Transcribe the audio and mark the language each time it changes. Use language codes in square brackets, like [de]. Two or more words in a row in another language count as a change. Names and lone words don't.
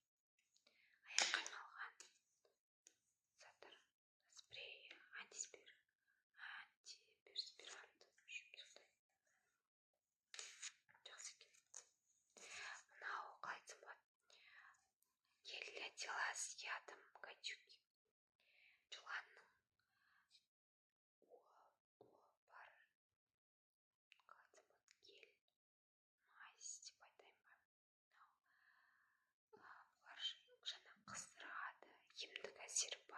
[kk] Аяққа арналған заттар, спрей, антиперспирант, жақсы екен. Мынау қалай айтсам болады, [ru] гель дела с ядом гадюки. [kk] Жыланның бар, қалай айтсам болады, гель, мазь деп айтайын ба. Бұлар жаңа қыздырады, емдік әсері бар.